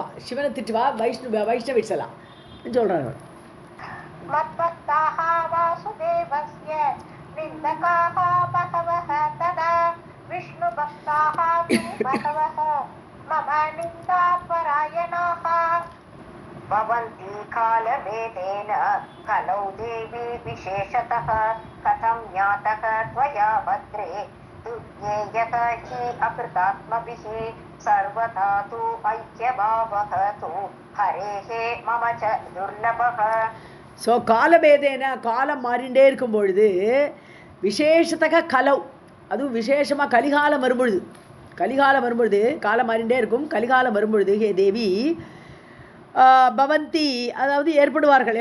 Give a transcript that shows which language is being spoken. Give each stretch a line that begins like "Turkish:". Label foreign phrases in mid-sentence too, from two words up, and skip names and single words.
Tamil: சிவனை திட்டுவா வைஷ்ணவிட்ஸ் எல்லாம் சொல்கிறார்கள்.
Sanskrit: मद्भक्ताः वासुदेवस्य निन्दकाः बहवः तथा विष्णुभक्ताः बहवः मम निन्दापरायणाः. भवन्ति कालभेदेन कलौ देवी विशेषतः कथं ज्ञातः त्वया भद्रे दुर्ज्ञेयः हि अकृतात्मभिः सर्वथा तु ऐक्यभावः तु हरेः मम च दुर्लभः.
Tamil: ஸோ காலபேதேன காலம் மாறிண்டே இருக்கும் பொழுது
Sanskrit: विशेषतः कलौ
Tamil: அதுவும் விசேஷமாக கலிகாலம் வரும்பொழுது காலம் மாறிண்டே இருக்கும். கலிகாலம் வரும்பொழுது
Sanskrit: हे देवि भवन्ति
Tamil: அதாவது ஏற்படுவார்கள்.